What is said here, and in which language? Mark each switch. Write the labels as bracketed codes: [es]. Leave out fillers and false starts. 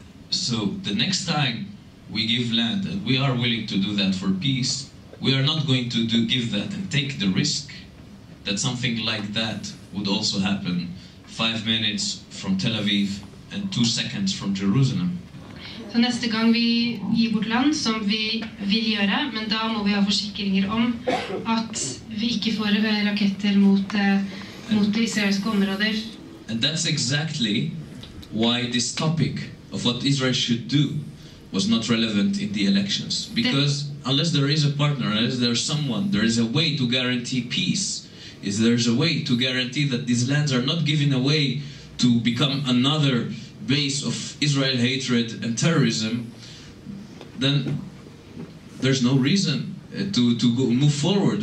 [en] So the next time we give land, and we are willing to do that for peace, we are not going to give that and take the risk that something like that would also happen 5 minutes from Tel Aviv and 2 seconds from Jerusalem. [no] Så neste gang vi gir bort land, som vi vil gjøre, men da må vi ha forsikringer om at vi ikke får raketter mot israelske områder. [en] And that's exactly why this topic of what Israel should do was not relevant in the elections. Because unless there is a partner, unless there's someone, there is a way to guarantee peace, there's a way to guarantee that these lands are not given away to become another base of Israel hatred and terrorism, then there's no reason to move forward.